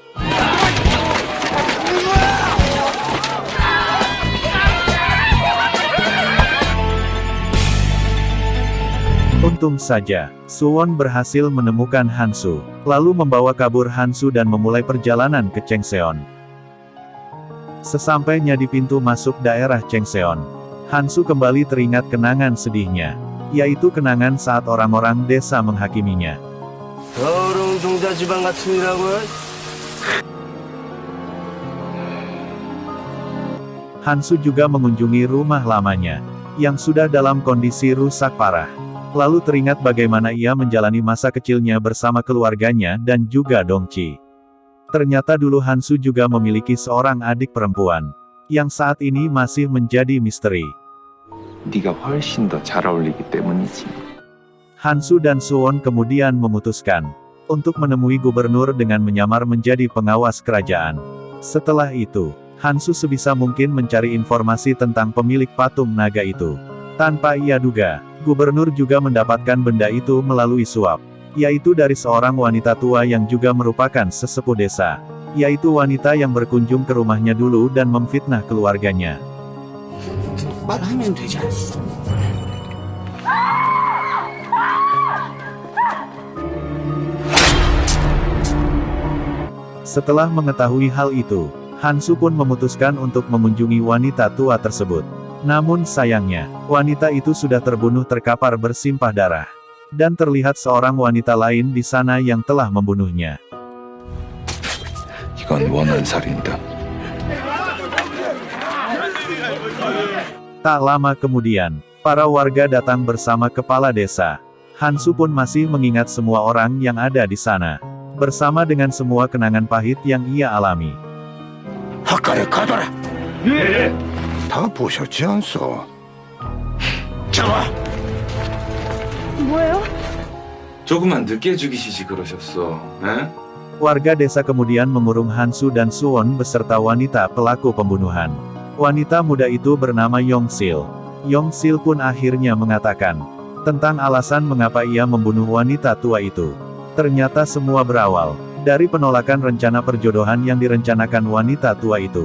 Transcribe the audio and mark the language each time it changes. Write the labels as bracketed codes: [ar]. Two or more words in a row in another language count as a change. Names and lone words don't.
[id] Untung saja, Suwon berhasil menemukan Hansu, lalu membawa kabur Hansu dan memulai perjalanan ke Changseon. Sesampainya di pintu masuk daerah Changseon, Hansu kembali teringat kenangan sedihnya, yaitu kenangan saat orang-orang desa menghakiminya. [ko] 더러운 종자 지방 같으니라고요? [id] Hansu juga mengunjungi rumah lamanya, yang sudah dalam kondisi rusak parah. Lalu teringat bagaimana ia menjalani masa kecilnya bersama keluarganya dan juga Dongchi. Ternyata dulu Hansu juga memiliki seorang adik perempuan, yang saat ini masih menjadi misteri. [ko] 네가 훨씬 더 잘 어울리기 때문이지. [id] Hansu dan Suwon kemudian memutuskan untuk menemui gubernur dengan menyamar menjadi pengawas kerajaan. Setelah itu, Hansu sebisa mungkin mencari informasi tentang pemilik patung naga itu. Tanpa ia duga, gubernur juga mendapatkan benda itu melalui suap, yaitu dari seorang wanita tua yang juga merupakan sesepuh desa, yaitu wanita yang berkunjung ke rumahnya dulu dan memfitnah keluarganya. [ko] 말하면 되지 않소? [id] Setelah mengetahui hal itu, Hansu pun memutuskan untuk mengunjungi wanita tua tersebut. Namun sayangnya, wanita itu sudah terbunuh terkapar bersimpah darah. Dan terlihat seorang wanita lain di sana yang telah membunuhnya. [ko] 이건 원한살인이다. [id] Tak lama kemudian, para warga datang bersama kepala desa. Hansu pun masih mengingat semua orang yang ada di sana. Bersama dengan semua kenangan pahit yang ia alami. [ko] 가까이 가둬라. 예. 다 보셨지 않소? 잡아. 뭐예요? 조금만 늦게 죽이시지 그러셨어. 에? [id] Warga desa kemudian mengurung Hansu dan Suwon beserta wanita pelaku pembunuhan. Wanita muda itu bernama Yongsil. Yongsil pun akhirnya mengatakan tentang alasan mengapa ia membunuh wanita tua itu. Ternyata semua berawal dari penolakan rencana perjodohan yang direncanakan wanita tua itu.